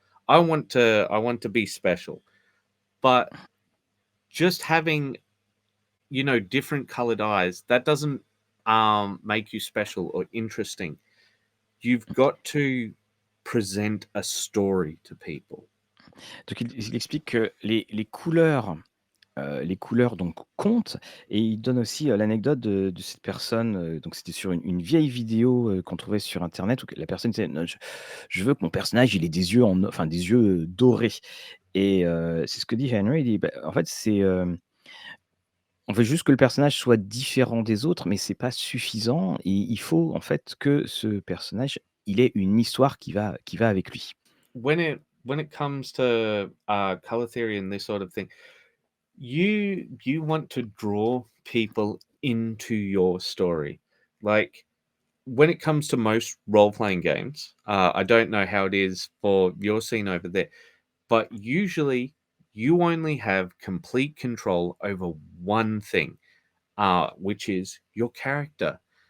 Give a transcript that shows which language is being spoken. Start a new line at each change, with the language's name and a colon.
English: I want to be special." But just having different colored eyes, that doesn't make you special or interesting. You've got to present a story to people.
French: Donc il explique que les couleurs donc comptent et il donne aussi, l'anecdote de cette personne, donc c'était sur une vieille vidéo, qu'on trouvait sur internet où que la personne disait: «Non, je veux que mon personnage il ait des yeux enfin des yeux, dorés» et c'est ce que dit Henry, il dit: «Bah, en fait on veut juste que le personnage soit différent des autres, mais c'est pas suffisant et il faut en fait que ce personnage, il ait une histoire qui va avec lui».
English: When it when it comes to color theory and this sort of thing, you want to draw people into your story. Like when it comes to most role-playing games, I don't know how it is for your scene over there, but usually you only have complete control over one thing, which is your character.